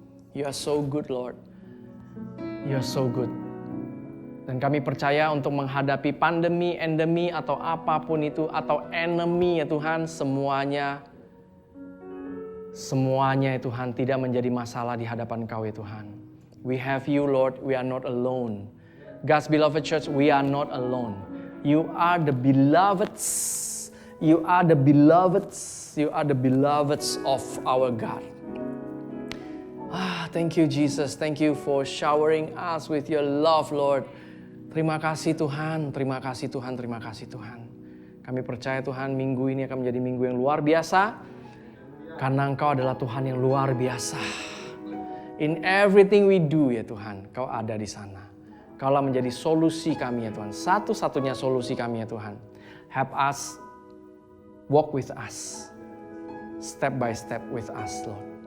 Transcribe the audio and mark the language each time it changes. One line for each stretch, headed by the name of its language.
English: You are so good Lord. You are so good.
Indonesian: Dan kami percaya untuk menghadapi pandemi, endemi, atau apapun itu, atau enemy ya Tuhan, semuanya ya Tuhan tidak menjadi masalah di hadapan Kau ya Tuhan.
English: We have you Lord, we are not alone. God's beloved church, we are not alone. You are the beloveds. You are the beloveds. You are the beloveds of our God. Thank you Jesus, thank you for showering us with your love Lord.
Indonesian: Terima kasih Tuhan, terima kasih Tuhan, terima kasih Tuhan. Kami percaya Tuhan minggu ini akan menjadi minggu yang luar biasa. Karena Engkau adalah Tuhan yang luar biasa.
English: In everything we do
Indonesian: ya Tuhan, Kau ada di sana. Kaulah menjadi solusi kami ya Tuhan, satu-satunya solusi kami ya Tuhan.
English: Help us, walk with us, step by step with us Lord.